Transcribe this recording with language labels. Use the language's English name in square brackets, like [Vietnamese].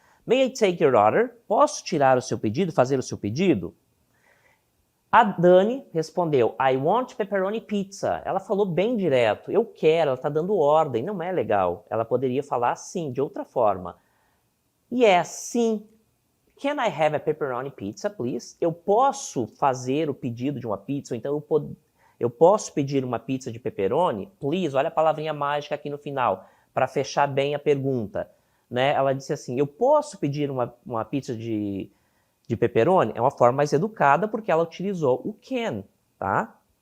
[English] May I take your order? [Portuguese] Posso tirar o seu pedido, fazer o seu pedido? A Dani respondeu, [English] I want pepperoni pizza. [Portuguese] Ela falou bem direto, eu quero, ela está dando ordem, não é legal. Ela poderia falar assim, de outra forma. Yes, sim. [English] Can I have a pepperoni pizza, please? [Portuguese] Eu posso fazer o pedido de uma pizza, ou então eu posso pedir uma pizza de pepperoni? Please, olha a palavrinha mágica aqui no final, para fechar bem a pergunta. Né? Ela disse assim, eu posso pedir uma pizza de pepperoni? É uma forma mais educada, porque ela utilizou o can, tá?